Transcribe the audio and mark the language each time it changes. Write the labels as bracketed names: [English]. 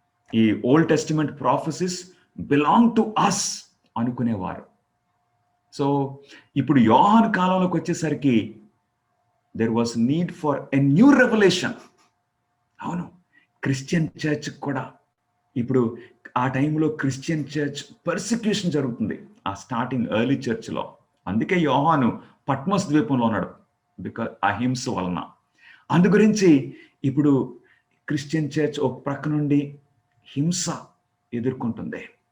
[English] ఈ old testament prophecies belong to us అనుకునేవారు. So [Telugu] ఇప్పుడు యోహాను కాలంలోకి వచ్చేసరికి [English] there was need for a new revelation. [Telugu] అవును, క్రిస్టియన్ చర్చ్ కూడా ఇప్పుడు ఆ టైంలో క్రిస్టియన్ చర్చ్ పర్సిక్యూషన్ జరుగుతుంది ఆ స్టార్టింగ్ ఎర్లీ చర్చ్లో. అందుకే యోహాను పట్మస్ ద్వీపంలో ఉన్నాడు, బికాజ్ అహింస వలన. అందు గురించి ఇప్పుడు క్రిస్టియన్ చర్చ్ ఒక ప్రక్క నుండి హింస ఎదుర్కొంటుంది.